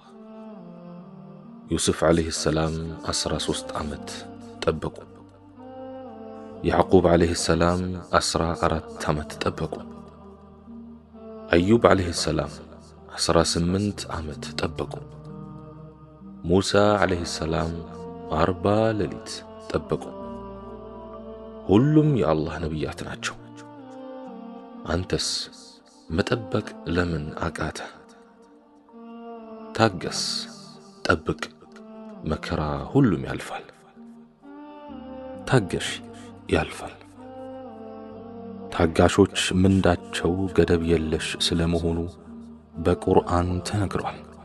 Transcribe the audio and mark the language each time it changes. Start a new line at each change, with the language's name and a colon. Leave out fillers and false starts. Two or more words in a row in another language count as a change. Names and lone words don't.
Amharic: يوسف
Arabic: عليه السلام
Amharic: 13 ዓመት ጠበቁ። ያዕቁብ
Arabic: عليه السلام
Amharic: 14 ዓመት ጠበቁ። አዩብ
Arabic: عليه السلام
Amharic: 18 ዓመት ጠበቁ። ሙሳ
Arabic: عليه السلام
Amharic: 40 ሌሊት ጠበቁ። ሁሉም የአላህ ነቢያት ናቸው። አንተስ መጠበቅ ለምን አቃተ? ታገስ፣ ጠብቅ፣ መከራ ሁሉም ያልፋል። ታገሽ፣ ያልፋል። ታጋሾች ምንዳቸው ገደብ የለሽ ስለመሆኑ በቁርአን ተነግሯል።